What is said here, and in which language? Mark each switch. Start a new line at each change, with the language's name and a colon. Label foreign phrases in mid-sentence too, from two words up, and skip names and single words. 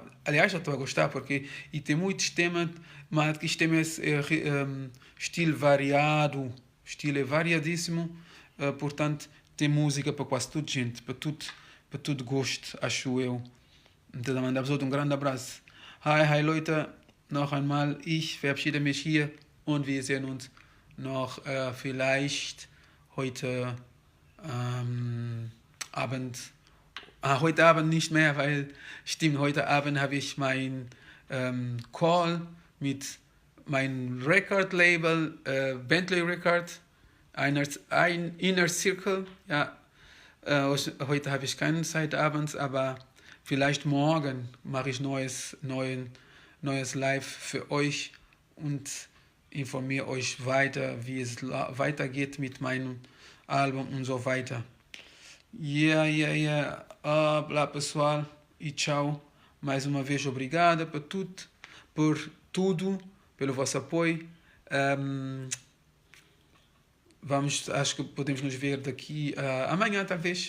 Portuguese: Aliás, já estou a gostar, porque e tem muitos temas, mas que este tema é estilo variado, estilo é variadíssimo, portanto, tem música para quase toda gente, para tudo gosto, acho eu. Então, mandamos um grande abraço.
German: Hi Leute, noch einmal, ich verabschiede mich hier und wir sehen uns noch vielleicht heute Abend. Heute Abend nicht mehr, weil, stimmt, heute Abend habe ich mein Call mit meinem Record-Label, Bentley Record, ein Inner Circle. Ja, heute habe ich keine Zeit abends, aber vielleicht morgen mache ich neues Live für euch und informiere euch weiter, wie es weitergeht mit meinem Album und so weiter.
Portuguese: Olá pessoal e tchau. Mais uma vez obrigada por tudo, pelo vosso apoio. Acho que podemos nos ver daqui amanhã talvez.